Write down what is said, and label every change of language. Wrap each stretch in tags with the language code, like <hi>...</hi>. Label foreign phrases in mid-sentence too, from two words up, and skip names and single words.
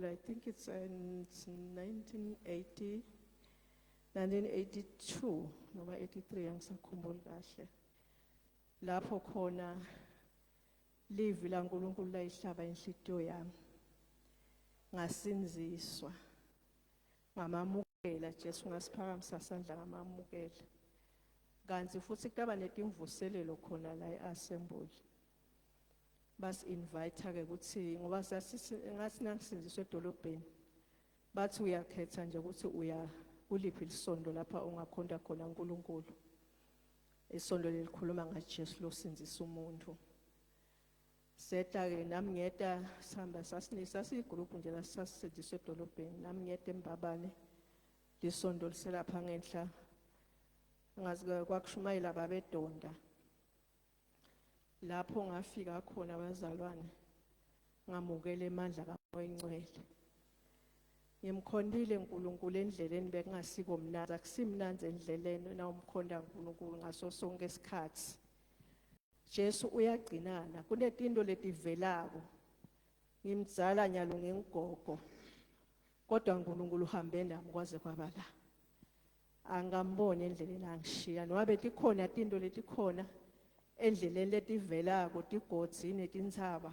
<en>I think it's 1982</en> <ss>noma 83 angisakhumbuli kahle lapho khona livi laNkulunkulu layihlaba inhlitiyo yami ngasinziswa ngamamukela Jesu ngasiphakamisa sandla ngamamukela kanti futhi kutaba netimvuselelo khona la eAssembly bas invite ke ukuthi ngoba ngathi nangisinziswe edolobheni bathi uyakhetha nje ukuthi uya kuliphi isondo lapha ungakhonda khona uNkulunkulu isondo lelikhuluma ngaJesu losinzisa umuntu seta ke nami ngiyeta sihamba sasiyigroup nje lasasisindiswe edolobheni nami ngiyeta eMbabane lisondo liselapha ngenhla ngazi kwakushumayela babedonda lapho ngafika khona abazalwane ngamukela emandla kaMoya Ingcwele ngimkhondile uNkulunkulu endleleni bekungasiko mnanzi akusimnanzi endleleni na umkhonda uNkulunkulu ngaso sonke isikhathi Jesu uyagcinana kunetinto letivelako ngimdzala nyalo ngengogo kodwa uNkulunkulu uhambe nami kwaze kwabala angamboni endleleni angishiya noma betikhona tinto letikhona endleleni letivelako tigodzi netintsaba</ss>